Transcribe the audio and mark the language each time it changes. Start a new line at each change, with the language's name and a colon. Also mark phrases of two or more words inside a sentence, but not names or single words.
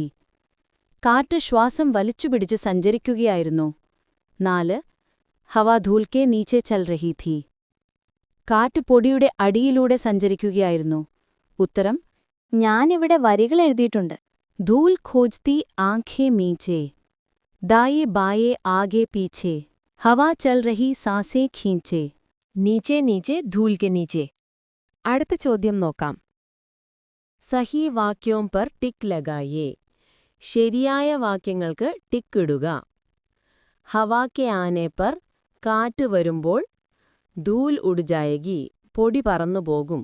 Malayalam: കാറ്റ് ശ്വാസം വലിച്ചുപിടിച്ച് സഞ്ചരിക്കുകയായിരുന്നു.
Hindi: 4. हवा धूल के नीचे चल रही थी.
Malayalam: കാറ്റ് പൊടിയുടെ അടിയിലൂടെ സഞ്ചരിക്കുകയായിരുന്നു. ഉത്തരം: ഞാനിവിടെ വരികൾ എഴുതിയിട്ടുണ്ട്.
Hindi: धूल खोजती आँखें मींचे. दाये बाये आगे पीछे. हवा चल रही सांसें खींचे. नीचे नीचे धूल के नीचे.
Malayalam: അടുത്ത ചോദ്യം നോക്കാം.
Hindi: सही वाक्यों पर टिक लगाएं.
Malayalam: ശരിയായ വാക്യങ്ങൾക്ക് ടിക്ക് ഇടുക.
Hindi: हवा के आने पर,
Malayalam: കാറ്റ് വരുമ്പോൾ.
Hindi: धूल उड़ जाएगी,
Malayalam: പൊടി പറന്നുപോകും.